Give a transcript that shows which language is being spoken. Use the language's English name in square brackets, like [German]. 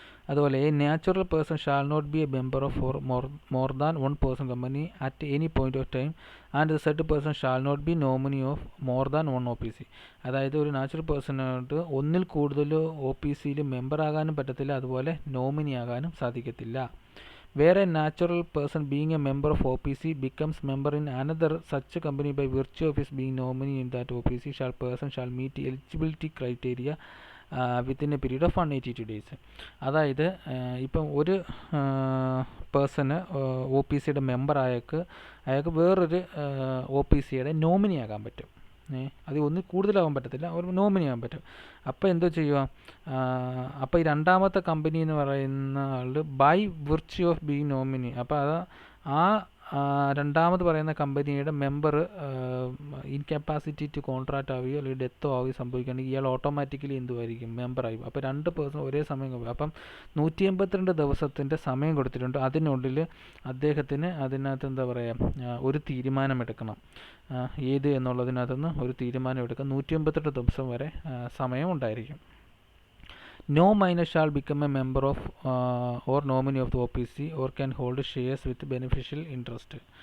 [Malayalam] അതുപോലെ [English] A natural person shall not be a member of more than 1% company at any point of time and the said person shall not be nominee of more than 1 OPC. [Malayalam] അതായത് ഒരു natural പേഴ്സണായിട്ട് ഒന്നിൽ കൂടുതൽ OPCയിൽ member ആകാനും പറ്റത്തില്ല, അതുപോലെ nominee ആകാനും സാധിക്കത്തില്ല. [English] Where a natural person being a member of OPC becomes member in another such company by virtue of his being nominee in that OPC, person shall meet eligibility criteria within a period of 182 days. [Malayalam] അതായത് ഇപ്പം ഒരു person OPC യുടെ member അയാൾക്ക് വേറൊരു OPC യുടെ nominee ആകാൻ പറ്റും. അത് ഒന്നിൽ കൂടുതലാവാൻ പറ്റത്തില്ല, ഒരു നോമിനി ആകാൻ പറ്റും. അപ്പോൾ എന്തോ ചെയ്യുക, അപ്പോൾ ഈ രണ്ടാമത്തെ കമ്പനി എന്ന് പറയുന്ന ആൾ [English] by virtue of being nominee, [Malayalam] അപ്പോൾ അത് ആ രണ്ടാമത് പറയുന്ന കമ്പനിയുടെ മെമ്പർ [English] incapacity to contract [Malayalam] ആവുകയോ അല്ലെങ്കിൽ ഡെത്തോ ആവുകയോ സംഭവിക്കുകയാണെങ്കിൽ ഇയാൾ ഓട്ടോമാറ്റിക്കലി എന്തുമായിരിക്കും, മെമ്പറായി. അപ്പോൾ 2 പേഴ്സൺ ഒരേ സമയം, അപ്പം 182 ദിവസത്തിൻ്റെ സമയം കൊടുത്തിട്ടുണ്ട്. അതിനുള്ളിൽ അദ്ദേഹത്തിന് അതിനകത്ത് എന്താ പറയുക ഒരു തീരുമാനമെടുക്കണം, ഏത് എന്നുള്ളതിനകത്തുനിന്ന് ഒരു തീരുമാനമെടുക്കാൻ 182 ദിവസം വരെ സമയം ഉണ്ടായിരിക്കും. [English] No minor shall become a member of or nominee of the OPC or can hold shares with beneficial interest.